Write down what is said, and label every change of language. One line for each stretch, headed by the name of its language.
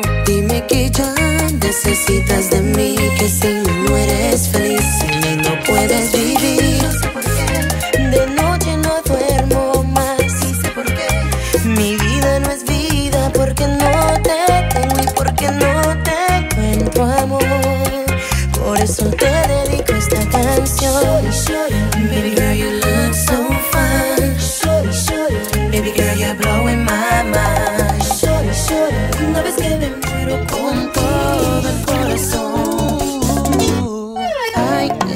Spanish: Dime que ya necesitas de mí, que sin mí no eres feliz, sin mí no puedes vivir. No sé por qué, De noche no duermo más. y sé por qué. Mi vida no es vida porque no te tengo y porque no te encuentro, amor. Por eso te dedico esta canción.
English: Baby girl, you look so fine. Baby girl, you're blowing my mind.
Spanish: No ves que me muero con todo el corazón. Ay,